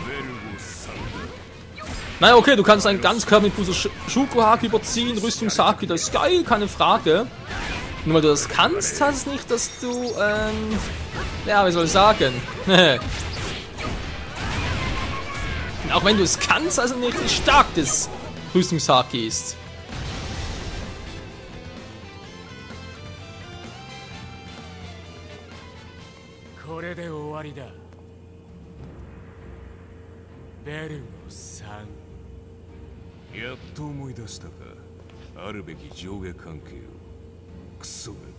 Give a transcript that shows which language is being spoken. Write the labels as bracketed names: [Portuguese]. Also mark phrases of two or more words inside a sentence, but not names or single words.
[German] Naja, okay, du kannst einen Ganzkörper mit Puso Shuko-Haki überziehen, Rüstungshaki, das ist geil, keine Frage. Nur weil du das kannst, heißt es nicht, dass du, ja, wie soll ich sagen? Auch wenn du es kannst, also nicht, wie stark das Rüstungshaki ist. [Japanese] やっと思い出したか。あるべき上下関係を。クソが。